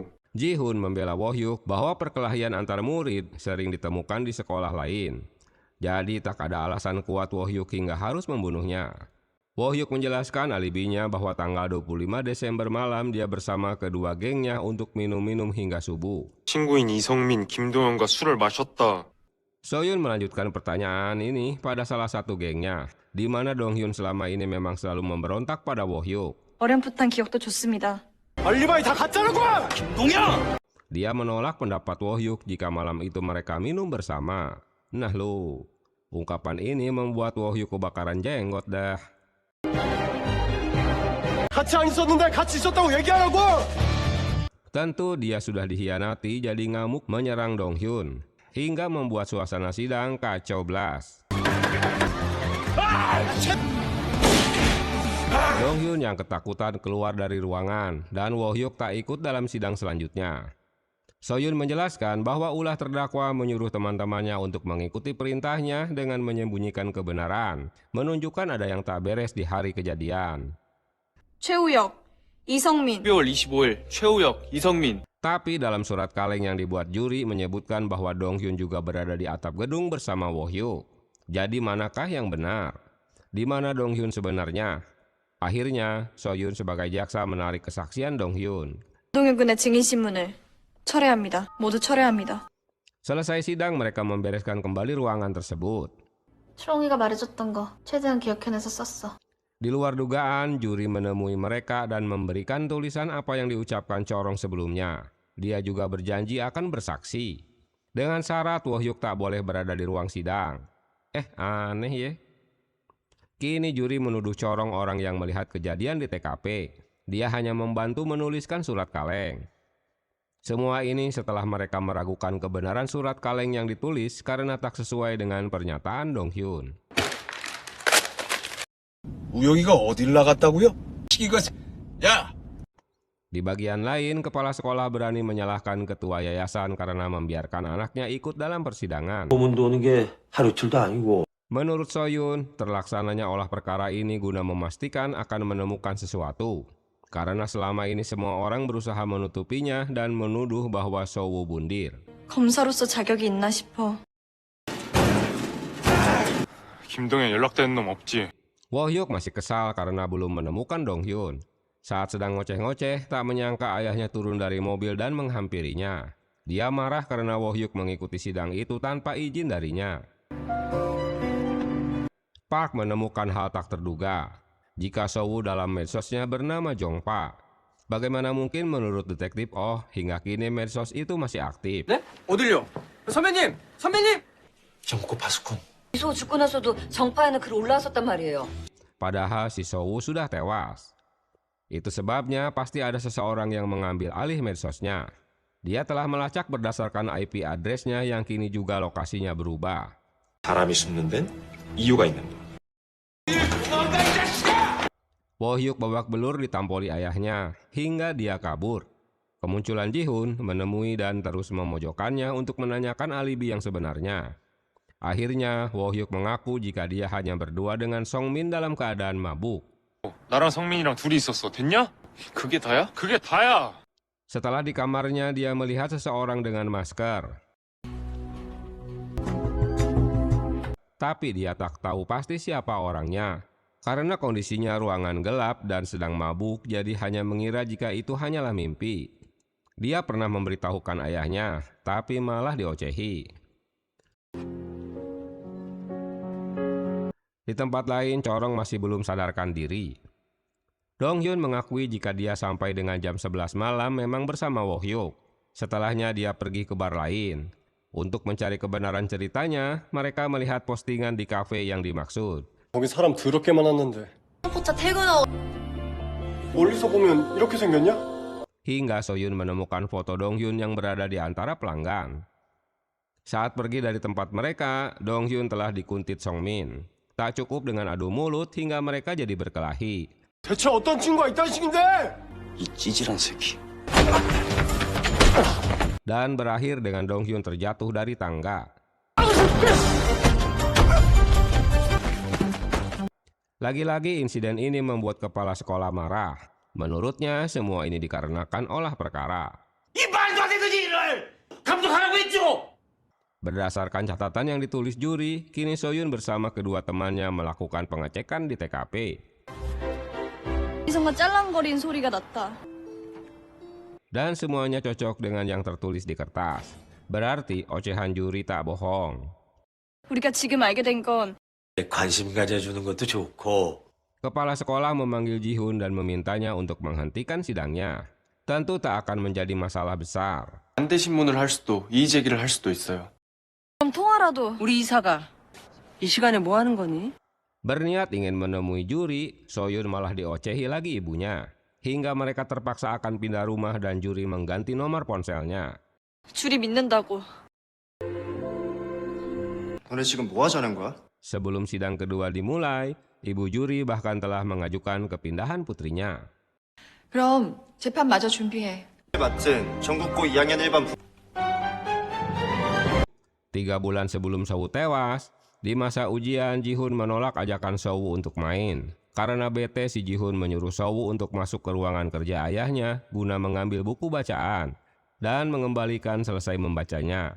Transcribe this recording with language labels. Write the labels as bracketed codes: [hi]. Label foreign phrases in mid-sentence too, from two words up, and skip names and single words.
[id] Ji-hoon membela Wohyuk bahwa perkelahian antar murid sering ditemukan di sekolah lain. Jadi tak ada alasan kuat Wohyuk hingga harus membunuhnya. Wohyuk menjelaskan alibinya bahwa tanggal 25 Desember malam dia bersama kedua gengnya untuk minum-minum hingga subuh. [ko] 친구인 이성민, 김도현과 술을 마셨다. [id] Soyun melanjutkan pertanyaan ini pada salah satu gengnya, di mana Donghyun selama ini memang selalu memberontak pada Wohyuk. [ko] 어렴풋한 기억도 좋습니다. 알리바이 다 가짜라고! 김동현! [id] Dia menolak pendapat Wohyuk jika malam itu mereka minum bersama. Nah lo, ungkapan ini membuat Wohyuk kebakaran jenggot dah. [ko] 같이 안 있었는데 같이 있었다고 얘기하라고! [id] Tentu dia sudah dikhianati jadi ngamuk menyerang Donghyun, hingga membuat suasana sidang kacau belas. Donghyun yang ketakutan keluar dari ruangan dan Wohyuk tak ikut dalam sidang selanjutnya. Soyun menjelaskan bahwa ulah terdakwa menyuruh teman-temannya untuk mengikuti perintahnya dengan menyembunyikan kebenaran, menunjukkan ada yang tak beres di hari kejadian. [ko] 최우혁, 이성민. 12월 25일 최우혁, 이성민. [id] Tapi dalam surat kaleng yang dibuat juri menyebutkan bahwa Donghyun juga berada di atap gedung bersama Wohyuk. Jadi manakah yang benar? Di mana Donghyun sebenarnya? Akhirnya, Soyun sebagai jaksa menarik kesaksian Donghyun. [ko] 동현 군의 증인신문을 철회합니다. 모두 철회합니다. [id] Selesai sidang, mereka membereskan kembali ruangan tersebut. [ko] 초롱이가 말해줬던 거 최대한 기억해내서 썼어. [id] Di luar dugaan, juri menemui mereka dan memberikan tulisan apa yang diucapkan Corong sebelumnya. Dia juga berjanji akan bersaksi. Dengan syarat Wohyuk tak boleh berada di ruang sidang. Aneh ya. Kini juri menuduh Corong orang yang melihat kejadian di TKP. Dia hanya membantu menuliskan surat kaleng. Semua ini setelah mereka meragukan kebenaran surat kaleng yang ditulis karena tak sesuai dengan pernyataan Donghyun. [ko] 우영이가 어딜 나갔다고요? 이거 야! [id] Di bagian lain, kepala sekolah berani menyalahkan ketua yayasan karena membiarkan anaknya ikut dalam persidangan. [ko] 소문도 오는 게 하루 이틀도 아니고. [id] Menurut Soyun, terlaksananya olah perkara ini guna memastikan akan menemukan sesuatu. Karena selama ini semua orang berusaha menutupinya dan menuduh bahwa Sowu bundir. [ko] 검사로서 자격이 있나 싶어. 김동현 연락되는 놈 없지? [id] Wohyuk masih kesal karena belum menemukan Donghyun. Saat sedang ngoceh-ngoceh, tak menyangka ayahnya turun dari mobil dan menghampirinya. Dia marah karena Wohyuk mengikuti sidang itu tanpa izin darinya. Park menemukan hal tak terduga. Jika Sowu dalam medsosnya bernama Jongpa. Bagaimana mungkin menurut detektif Oh hingga kini medsos itu masih aktif? [ko] 네? 어딜요? 선배님! 선배님! 정코 파수꾼. 이소 죽고 나서도 정파에는 글 올라왔었단 말이에요. [id] Padahal si Sowu sudah tewas. Itu sebabnya pasti ada seseorang yang mengambil alih medsosnya. Dia telah melacak berdasarkan [en] IP addressnya [id] yang kini juga lokasinya berubah. [ko] 사람이 숨는 데는 이유가 있는 거. [id] Wohyuk babak belur ditampoli ayahnya hingga dia kabur. Kemunculan Ji-hoon menemui dan terus memojokkannya untuk menanyakan alibi yang sebenarnya. Akhirnya Wohyuk mengaku jika dia hanya berdua dengan Songmin dalam keadaan mabuk. [ko] 나랑 성민이랑 둘이 있었어. 됐냐? 그게 다야? 그게 다야! [id] Setelah di kamarnya dia melihat seseorang dengan masker. Tapi dia tak tahu pasti siapa orangnya. Karena kondisinya ruangan gelap dan sedang mabuk, jadi hanya mengira jika itu hanyalah mimpi. Dia pernah memberitahukan ayahnya, tapi malah diocehi. Di tempat lain, Corong masih belum sadarkan diri. Donghyun mengakui jika dia sampai dengan jam 11 malam memang bersama Wohyuk. Setelahnya dia pergi ke bar lain. Untuk mencari kebenaran ceritanya, mereka melihat postingan di kafe yang dimaksud. [ko] 거기 사람 더럽게 많았는데 포차 퇴근하고 멀리서 보면 이렇게 생겼냐? [id] Hingga Soyun menemukan foto Donghyun yang berada di antara pelanggan. Saat pergi dari tempat mereka, Donghyun telah dikuntit Songmin. Tak cukup dengan adu mulut hingga mereka jadi berkelahi. [ko] 대체 어떤 친구가 있다는 식인데? 이 찌질한 새끼. [id] dan berakhir dengan Dong-hyun terjatuh dari tangga. Lagi-lagi insiden ini membuat kepala sekolah marah. Menurutnya semua ini dikarenakan olah perkara. Berdasarkan catatan yang ditulis juri, kini Soyun bersama kedua temannya melakukan pengecekan di TKP. [ko] 이성과 짤랑거린 소리가 났다. [id] Dan semuanya cocok dengan yang tertulis di kertas. Berarti ocehan juri tak bohong. [ko] 우리가 지금 알게 된 건 관심 가져주는 것도 좋고. [id] Kepala sekolah memanggil Ji-hoon dan memintanya untuk menghentikan sidangnya. Tentu tak akan menjadi masalah besar. [ko] 반대 신문을 할 수도 이의 제기를 할 수도 있어요. 그럼 통화라도. 우리 이사가 이 시간에 뭐 하는 거니? [id] Berniat ingin menemui juri, Soyun malah diocehi lagi ibunya. Hingga mereka terpaksa akan pindah rumah dan juri mengganti nomor ponselnya. [ko] 줄이 믿는다고. 너네 지금 뭐 하자는 거야? [id] Sebelum sidang kedua dimulai, ibu juri bahkan telah mengajukan kepindahan putrinya. [ko] 그럼 재판 마저 준비해. 맡은 전국고 2학년 1반 [id] 3 bulan sebelum Sowu tewas, di masa ujian Ji-hoon menolak ajakan Sowu untuk main. Karena bete, si Ji-hoon menyuruh Sowu untuk masuk ke ruangan kerja ayahnya guna mengambil buku bacaan dan mengembalikan selesai membacanya.